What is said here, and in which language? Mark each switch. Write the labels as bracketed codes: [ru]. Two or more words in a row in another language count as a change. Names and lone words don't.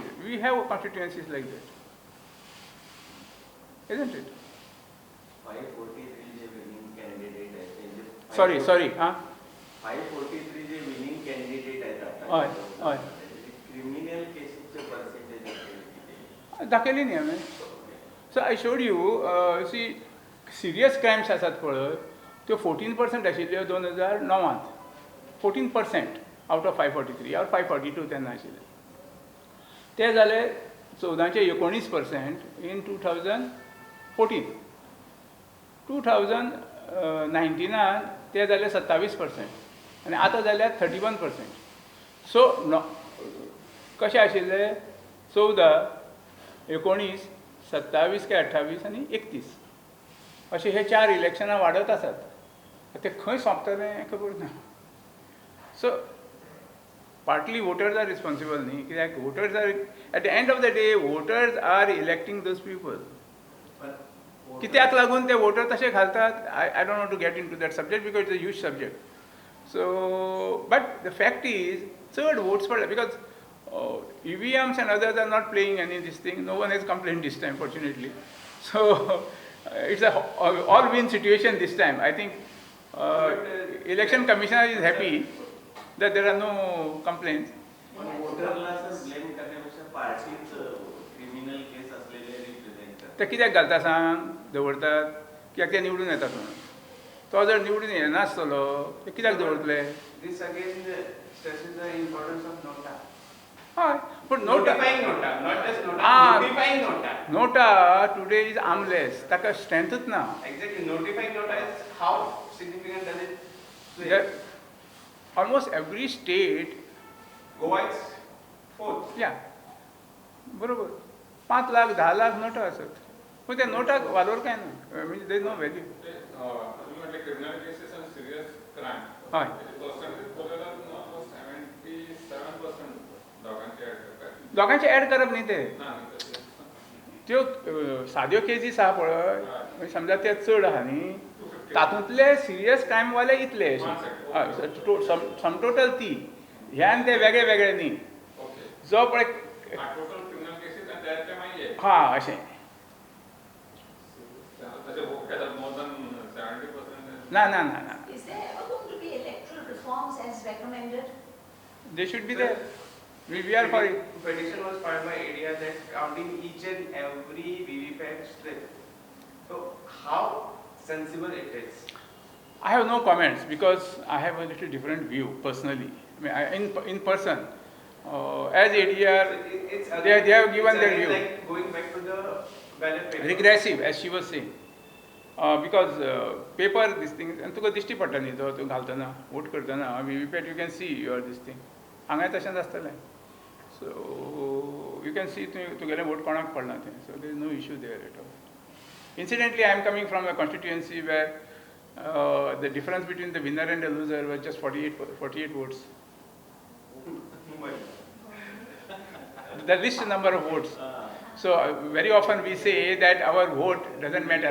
[en] We have constituencies like that. Isn't it? 543 winning candidate. Sorry. 543 winning candidate [mr] आहे. [en] criminal cases percentage [kok] दाखयली न्ही हांवें. [en] So I showed you, see, serious crimes [kok] आसात पळय त्यो 14% आशिल्ल्यो [en] 2009. 14% out of 543 or 542 [kok] तेन्ना आशिल्ले. ते जाले 14% in 2014. 2019 ते जाले 27% आनी आतां जाल्यार 31%. सो कशें आशिल्ले 14, 19, 27 काय 28 आनी 31 अशें हे 4 इलेक्शनां वाडत आसात. ते खंय सोंपतलें खबर ना. सो partly voters are responsible न्ही, कित्याक voters are, at the end of the day, voters are electing those people. कित्याक लागून ते voter तशे घालतात, [en] I don't want to get into that subject because it's a huge subject. So, but the fact is, third votes for, because EVMs and others are not playing any of this thing. No one has complained this time, fortunately. So, it's a all-win situation this time. I think election commissioner is happy that there are no complaints. [mr] वोटरला ब्लेम करण्यापेक्षा पार्टीच [en] criminal case [mr] असलेले रिप्रेझेंट [kok] ते कित्याक घालता सांग दवरतात कित्याक ते निवडून येतात म्हणून. तो जर निवडून येनासतलो ते कित्याक दवरतले? [en] This again stresses the importance of nota. [kok] हय पूण नोटा [en] Notifying nota, not just nota, Ah. notifying nota. NOTA today is armless, [kok] ताका स्ट्रेंथूच ना. [en] Exactly, notifying nota is how significant does it play? almost every state Goa is fourth. [kok] या बरोबर 5 लाख 10 लाख नोटा असत पूण त्या नोटाक वालोर काय ना म्हणजे [en] they no value. [mr] तुम्ही म्हटले [en] criminal cases [mr] आणि [en] serious crime [kok] हय पर्सेंटेज पळयल्यार ऑलमोस्ट 77% दोगांचे ऍड करतात दोगांचे ऍड करप न्ही ते ना त्यो साद्यो केसीस आहा पळय म्हणजे समजा ते चड आहा न्ही तातूंतले [en] serious crime [kok] वाले इतले [en] sum total [kok] ती ह्यान ते वेगळे वेगळे न्ही ओके जो पळय [en] total criminal cases [kok] आणि त्यातले मागीर हा अशें तशें घेतात [en] more than 70%. [kok] ना ना ना ना [en] Is there ever going to be electoral reforms as recommended? they should be there we are for it. Petition was filed by ADR that counting each and every VVPAT slip. So how sensible it is? I have no comments because I have a little different view personally. I mean, in person, as ADR, It's they have given it's their again view. like going back to the ballot paper. Regressive, as she was saying. Because paper, this thing, and [kok] तुका दिश्टी पडटा न्ही तो घालतना वोट करतना [en] VVPAT you can see your this thing. [kok] हांगाय तशेंच आसतलें. [en] So you can see [kok] तुगेलें वोट कोणाक पडना तें. [en] So there is no issue there at all. Incidentally, I am coming from a constituency where the difference between the winner and the loser was just 48 votes. The least number of votes. So very often we say that our vote doesn't matter.